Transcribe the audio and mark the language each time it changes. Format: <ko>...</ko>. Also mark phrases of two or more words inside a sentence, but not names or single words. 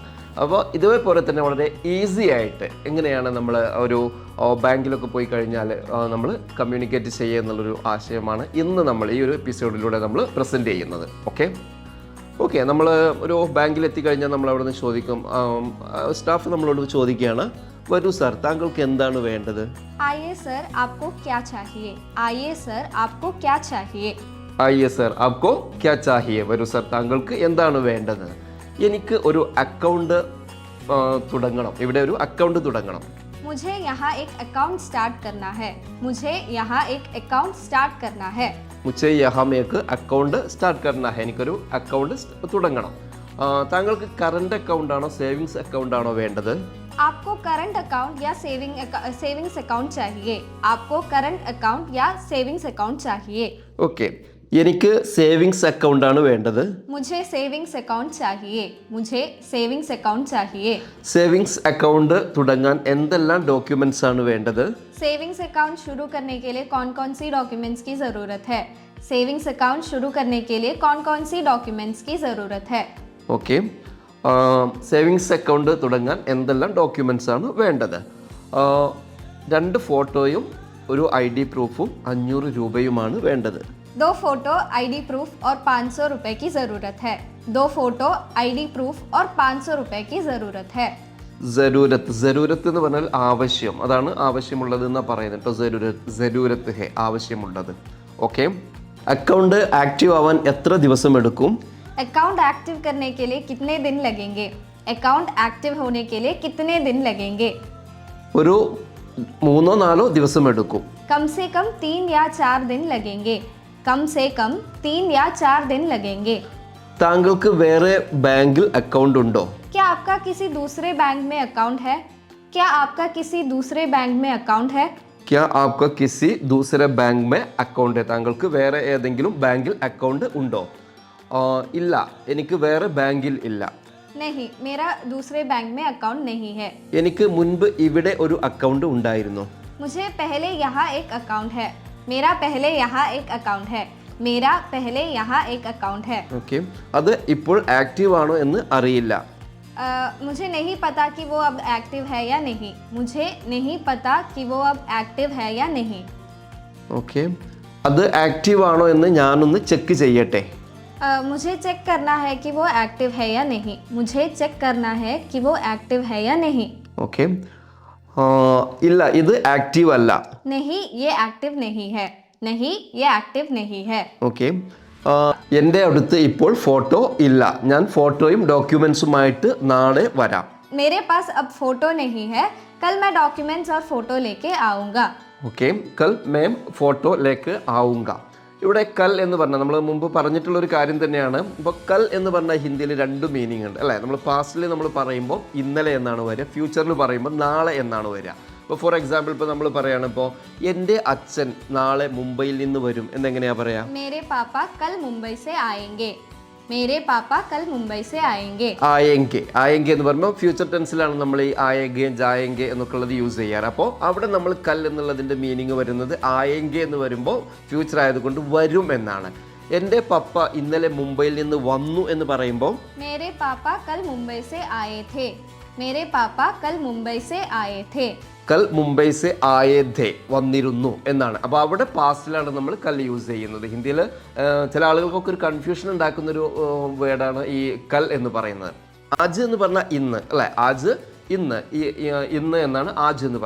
<ml>അപ്പോൾ ഇതേപോലെ തന്നെ വളരെ ഈസി ആയിട്ട് എങ്ങനെയാണ് നമ്മൾ ഒരു ബാങ്കിലൊക്കെ പോയി കഴിഞ്ഞാൽ നമ്മൾ കമ്മ്യൂണിക്കേറ്റ് ചെയ്യുക എന്നുള്ളൊരു ആശയമാണ് ഇന്ന് നമ്മൾ ഈ ഒരു എപ്പിസോഡിലൂടെ നമ്മൾ പ്രസൻറ്റ് ചെയ്യുന്നത്. ഓക്കെ നമ്മൾ ഒരു ബാങ്കിൽ എത്തിക്കഴിഞ്ഞാൽ നമ്മൾ അവിടെ നിന്ന് ചോദിക്കും, സ്റ്റാഫ് നമ്മളോട് ചോദിക്കുകയാണ്, വരൂ സാർ, താങ്കൾക്ക് എന്താണ് വേണ്ടത്?</ml> <hi>आइए सर, आपको क्या चाहिए? आइए सर, आपको क्या चाहिए? आइए सर, आपको क्या चाहिए?</hi> <ml>വരൂ സാർ, താങ്കൾക്ക് എന്താണ് വേണ്ടത്? എനിക്ക് ഒരു അക്കൗണ്ട് തുടങ്ങണം, ഇവിടെ ഒരു അക്കൗണ്ട് തുടങ്ങണം.</ml> <hi>मुझे यहाँ एक</hi> <en>account start</en> <hi>करना है. मुझे यहाँ एक</hi> <en>account start</en> <hi>करना है. मुझे यहाँ एक</hi> <en>account start</en> <hi>करना है,</hi> <ml>എനിക്കൊരു അക്കൗണ്ട് തുടങ്ങണം. താങ്കൾക്ക്</ml> <en>current account</en> <ml>ആണോ</ml> <en>savings account</en> <ml>ആണോ വേണ്ടത്?</ml> <hi>आपको</hi> <en>current account</en> <hi>या</hi> <en>savings account</en> <hi>चाहिए. आपको</hi> <en>current account</en> <hi>या</hi> <en>savings account</en> <hi>चाहिए.</hi> <ml>ഓക്കെ, എനിക്ക്</ml> <en>savings account</en> <ml>ആണ് വേണ്ടത്.</ml> <hi>मुझे</hi> <en>savings account</en> <hi>चाहिए. मुझे</hi> <en>savings account</en> <hi>चाहिए.</hi> <en>savings account</en> <ml>തുടങ്ങാൻ എന്തെല്ലാം ഡോക്യുമെന്റ്സ് ആണ് വേണ്ടത്?</ml> <en>savings account</en> <hi>शुरू करने के लिए कौन कौन सी डॉक्यूमेंट्स की ज़रूरत है?</hi> <en>savings account</en> <hi>शुरू करने के लिए कौन कौन सी डॉक्यूमेंट्स की ज़रूरत है?</hi> <ml>ഓക്കെ,</ml> <en>savings account</en> <ml>തുടങ്ങാൻ എന്തെല്ലാം ഡോക്യുമെന്റ്സ് ആണ് വേണ്ടത്? 2 ഫോട്ടോയും ഒരു ID പ്രൂഫും 500 രൂപയുമാണ് വേണ്ടത്.</ml> <hi>2 फोटो</hi> <en>ID proof</en> <hi>और 500 रुपए की ज़रूरत है. 2 फोटो</hi> <en>ID proof</en> <hi>और 500 रुपए की ज़रूरत है.</hi> <ml>ജരൂരത്ത് എന്ന് പറഞ്ഞാൽ ആവശ്യം, അതാണ് ആവശ്യമുള്ളത് എന്നാ പറയുന്നത് കേട്ടോ.</ml> <hi>ज़रूरत है,</hi> <ml>ആവശ്യമുള്ളത്. ഓക്കെ,</ml> <en>account active</en> <ml>ആവാൻ എത്ര ദിവസം എടുക്കും?</ml> <en>account active</en> <hi>करने के लिए कितने दिन लगेंगे?</hi> <en>account active</en> <hi>होने के लिए कितने दिन लगेंगे?</hi> <ml>ഒരു 3-4 ദിവസം എടുക്കും.</ml> <hi>कम से कम 3 या 4 दिन लगेंगे. कम से कम 3 या 4 दिन लगेंगे.</hi> <ml>താങ്കൾക്ക് വേറെ ബാങ്കിൽ അക്കൗണ്ട് ഉണ്ടോ?</ml> <hi>क्या आपका किसी दूसरे बैंक में अकाउंट है? क्या आपका किसी दूसरे बैंक में अकाउंट है? क्या आपका किसी दूसरे बैंक में अकाउंट?</hi> <ml>താങ്കൾക്ക് വേറെ ഏതെങ്കിലും ബാങ്കിൽ അക്കൗണ്ട് ഉണ്ടോ? ഇല്ല, എനിക്ക് വേറെ ബാങ്കിൽ ഇല്ല.</ml> <hi>नहीं, मेरा दूसरे बैंक में अकाउंट नहीं है.</hi> <ml>എനിക്ക് മുൻപ് ഇവിടെ ഒരു അക്കൗണ്ട് ഉണ്ടായിരുന്നു.</ml> <hi>मुझे पहले यहाँ एक अकाउंट है. मेरा पहले यहाँ एक अकाउंट है. मेरा पहले यहाँ एक अकाउंट है.</hi> <ml>ഓക്കെ, അത് ഇപ്പോൾ ആക്റ്റീവ് ആണോ എന്ന് അറിയില്ല.</ml> <hi>मुझे नहीं पता कि वो अब एक्टिव है या नहीं. मुझे नहीं पता कि वो अब एक्टिव है या नहीं.</hi> <ml>ഓക്കെ, അത് ആക്റ്റീവ് ആണോ എന്ന് ഞാനൊന്ന് ചെക്ക് ചെയ്യട്ടെ.</ml> <hi>मुझे चेक करना है कि वो एक्टिव है या नहीं. मुझे चेक करना है कि वो एक्टिव है या नहीं.</hi> <ml>ഓക്കെ, ഇല്ല, ഇത് ആക്റ്റീവ് അല്ല.</ml> <hi>नहीं, ये एक्टिव नहीं है. नहीं, ये एक्टिव नहीं है.</hi> <ml>ഓക്കെ, എൻ്റെ അടുത്ത് ഇപ്പോൾ ഫോട്ടോ ഇല്ല. ഞാൻ ഫോട്ടോയും ഡോക്യുമെൻസുമായിട്ട് നാളെ വരാം.</ml> <hi>मेरे पास अब फोटो नहीं है. कल मैं डॉक्यूमेंट्स और फोटो लेके आऊँगा. ओके, कल मैं फोटो लेके आऊँगा.</hi> <ml>ഇവിടെ കൽ എന്ന് പറഞ്ഞാൽ നമ്മൾ മുമ്പ് പറഞ്ഞിട്ടുള്ളൊരു കാര്യം തന്നെയാണ്. ഇപ്പോൾ കൽ എന്ന് പറഞ്ഞാൽ ഹിന്ദിയിൽ 2 മീനിങ് ഉണ്ട് അല്ലേ. നമ്മൾ പാസ്റ്റിൽ നമ്മൾ പറയുമ്പോൾ ഇന്നലെ എന്നാണ് വരിക, ഫ്യൂച്ചറിൽ പറയുമ്പോൾ നാളെ എന്നാണ് വരിക. ഇപ്പോൾ</ml> <en>for example</en> <ml>ഇപ്പോൾ നമ്മൾ പറയുകയാണ്, ഇപ്പോൾ എൻ്റെ അച്ഛൻ നാളെ മുംബൈയിൽ നിന്ന് വരും എന്നെങ്ങനെയാണ് പറയുക?</ml> <hi>मेरे पापा कल मुंबई से आएंगे. मेरे पापा कल मुंबई से आएंगे.</hi> <ml>ആയെങ്കെ എന്ന് പറയുമ്പോൾ ഫ്യൂച്ചർ ടെൻസിലാണ് നമ്മൾ ഈ</ml> <hi>आएंगे जाएंगे</hi> <ml>എന്നൊക്കെ ഉള്ളത് യൂസ് ചെയ്യാറ്. അപ്പോൾ അവിടെ നമ്മൾ കൽ എന്നുള്ളതിൻ്റെ മീനിങ് വരുന്നത് ആയെങ്കെ എന്ന് വരുമ്പോൾ ഫ്യൂച്ചർ ആയതുകൊണ്ട് വരും എന്നാണ്. എൻ്റെ പപ്പ ഇന്നലെ മുംബൈയിൽ നിന്ന് വന്നു എന്ന് പറയുമ്പോൾ</ml> <hi>मेरे पापा कल मुंबई से आए थे. मेरे पापा कल मुंबई से आए थे. कल मुंबई से आए थे,</hi> <ml>വന്നിരുന്നു എന്നാണ്. അപ്പോൾ അവിടെ പാസ്റ്റിലാണ് നമ്മൾ കൽ യൂസ് ചെയ്യുന്നത്. ഹിന്ദിയിൽ ചില ആളുകൾക്കൊക്കെ ഒരു കൺഫ്യൂഷൻ ഉണ്ടാക്കുന്നൊരു വേർഡാണ് ഈ കൽ എന്ന് പറയുന്നത്. ആജ് എന്ന് പറഞ്ഞാൽ ഇന്ന് അല്ലേ, ആജ് ഇന്ന്, ഇന്ന് എന്നാണ് ആജ് എന്ന് പറയുന്നത്.</ml>